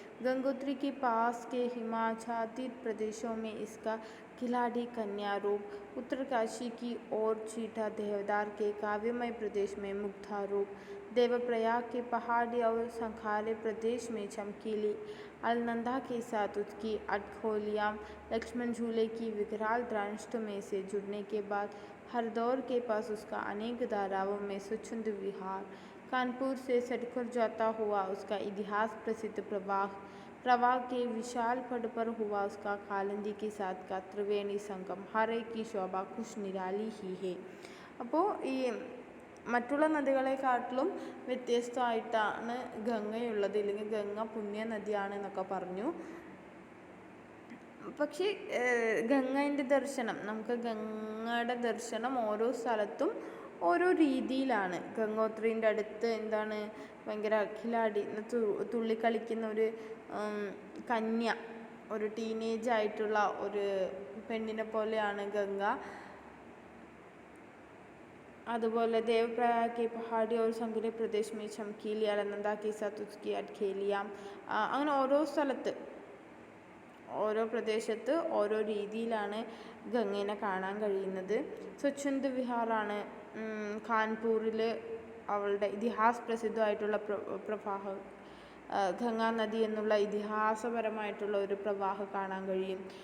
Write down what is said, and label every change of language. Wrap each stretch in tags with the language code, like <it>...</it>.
<hi>गंगोत्री के पास के हिमाच्छादित प्रदेशों में इसका खिलाड़ी कन्या रूप, उत्तरकाशी की ओर चीटा देवदार के काव्यमय प्रदेश में मुग्धा रूप, देवप्रयाग के पहाड़ी और संखारे प्रदेश में चमकीली अलनंदा के साथ उसकी अटखोलियाँ, लक्ष्मण झूले की विकराल दृष्टि में से जुड़ने के बाद हरदौर के पास उसका अनेक धाराओं में स्वच्छंद विहार, कानपुर से सटकर जाता हुआ उसका इतिहास प्रसिद्ध प्रवाह के विशाल पट पर हुआ उसका कालिंदी के साथ का त्रिवेणी संगम, हर एक की शोभा कुछ निराली ही है.</hi> <ml>അപ്പോൾ ഈ മറ്റുള്ള നദികളെക്കാട്ടിലും വ്യത്യസ്തമായിട്ടാണ് ഗംഗയുള്ളത്, ഇല്ലെങ്കിൽ ഗംഗ പുണ്യ നദിയാണ് എന്നൊക്കെ പറഞ്ഞു. പക്ഷേ ഗംഗേൻ്റെ ദർശനം, നമുക്ക് ഗംഗയുടെ ദർശനം ഓരോ സ്ഥലത്തും ഓരോ രീതിയിലാണ്. ഗംഗോത്രീൻ്റെ അടുത്ത് എന്താണ്, ഭയങ്കര അഖിലാടി തുള്ളിക്കളിക്കുന്ന ഒരു കന്യ, ഒരു ടീനേജ് ആയിട്ടുള്ള ഒരു പെണ്ണിനെ പോലെയാണ് ഗംഗ.</ml> <hi>അതുപോലെ देवप्रयाग के पहाड़ी और संघरे प्रदेश में चमकीली अलनंदा के साथ उसकी अटखेलियाँ,</hi> <ml>അങ്ങനെ ഓരോ സ്ഥലത്ത് ഓരോ പ്രദേശത്ത് ഓരോ രീതിയിലാണ് ഗംഗേനെ കാണാൻ കഴിയുന്നത്. സ്വച്ഛന്ദ വിഹാറാണ് കാൺപൂരിൽ അവളുടെ ഇതിഹാസ പ്രസിദ്ധമായിട്ടുള്ള പ്രവാഹം, ഗംഗാ നദി എന്നുള്ള ഇതിഹാസപരമായിട്ടുള്ള ഒരു പ്രവാഹം കാണാൻ കഴിയും.</ml>